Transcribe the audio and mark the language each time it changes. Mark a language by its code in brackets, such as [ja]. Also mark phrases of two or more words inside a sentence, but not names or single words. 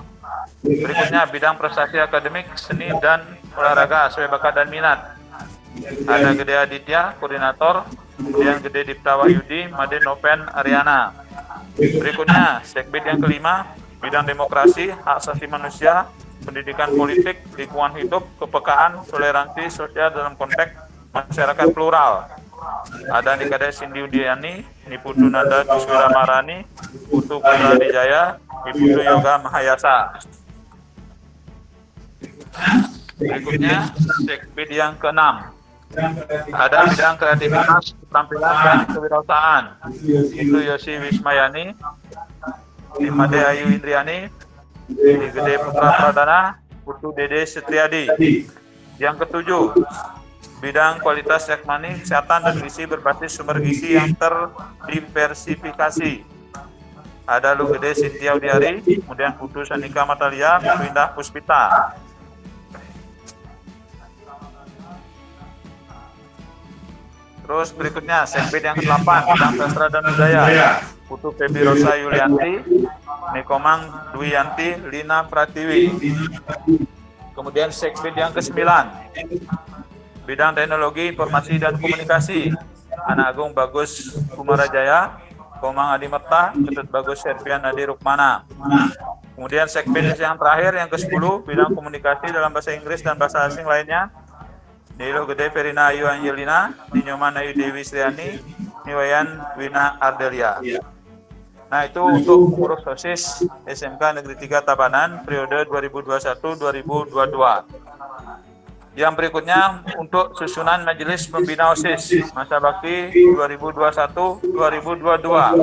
[id] Berikutnya bidang prestasi akademik, seni dan olahraga sesuai bakat dan minat, ada Gede Aditya koordinator, kemudian Gede Dipta Wahyudi, Made Nopen Ariana. Berikutnya sekbid yang kelima, bidang demokrasi, hak asasi manusia, pendidikan politik, lingkungan hidup, kepekaan, toleransi sosial dalam konteks masyarakat plural, ada Nikade Cindy Udiani, Niputu Nanda Kiswira Marani, Putu Putra Dijaya, Niputu Yoga Mahayasa. Berikutnya sekbid yang keenam, ada bidang kreativitas, tampilan dan kewirausahaan, itu Yosi Wismayani, Imade Ayu Indriani, Gede Putra Pradana, Putu Dede Setriadi. Yang ketujuh, bidang kualitas yakmani, kesehatan dan gizi berbasis sumber gizi yang terdiversifikasi, ada Lu Gede Sintia Udiari, kemudian Putu Sanika Matalia, Putu Indah Puspita. Terus berikutnya sekbid yang ke-8, bidang sastra dan budaya, Putu Febi Rosa Yulianti, Nikomang Dwiyanti Lina Pratiwi. Kemudian sekbid yang ke-9, bidang teknologi informasi dan komunikasi, Anak Agung Bagus Kumarajaya, Komang Adi Merta, Ketut Bagus Servian Adi Rukmana. Kemudian segmen yang terakhir yang ke-10 bidang komunikasi dalam bahasa Inggris dan bahasa asing lainnya. Nilo Gede Perina Ayu Angelina, Ninyoman Ayu Dewi Sriani, Niwayan Wina Ardelia. Nah, itu untuk pengurus OSIS SMK Negeri 3 Tabanan periode 2021-2022. Yang berikutnya untuk susunan Majelis Pembina OSIS masa bakti 2021-2022.